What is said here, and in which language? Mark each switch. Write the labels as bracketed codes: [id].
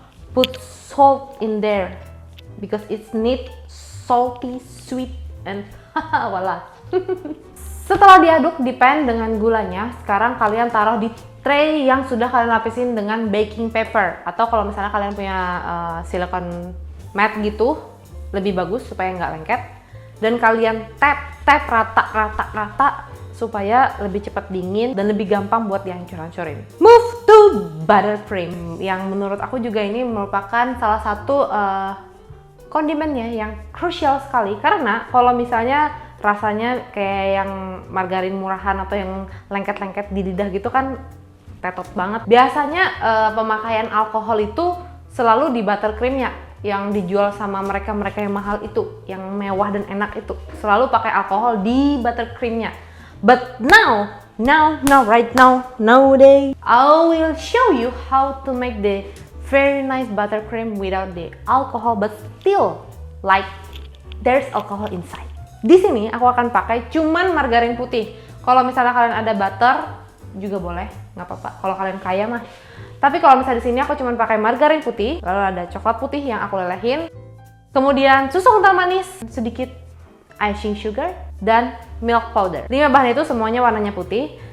[en] Put salt in there because it's need salty, sweet, and voila. [id] Setelah diaduk di pan dengan gulanya, sekarang kalian taruh di tray yang sudah kalian lapisin dengan baking paper, atau kalau misalnya kalian punya silicone mat gitu lebih bagus supaya nggak lengket, dan kalian tap rata supaya lebih cepat dingin dan lebih gampang buat dihancur-hancurin. [en] Move to buttercream, [id] yang menurut aku juga ini merupakan salah satu kondimennya yang krusial sekali, karena kalau misalnya rasanya kayak yang margarin murahan atau yang lengket-lengket di lidah gitu kan tetot banget. Biasanya pemakaian alkohol itu selalu di buttercreamnya, yang dijual sama mereka yang mahal itu, yang mewah dan enak itu selalu pakai alkohol di buttercreamnya. [en] But right now, nowadays, I will show you how to make the very nice buttercream without the alcohol, but still like there's alcohol inside. [id] Di sini aku akan pakai cuman margarin putih. Kalau misalnya kalian ada butter juga boleh, nggak apa-apa. Kalau kalian kaya mah. Tapi kalau misalnya di sini aku cuma pakai margarin putih, lalu ada coklat putih yang aku lelehin, kemudian susu kental manis, sedikit icing sugar, dan milk powder. 5 bahan itu semuanya warnanya putih.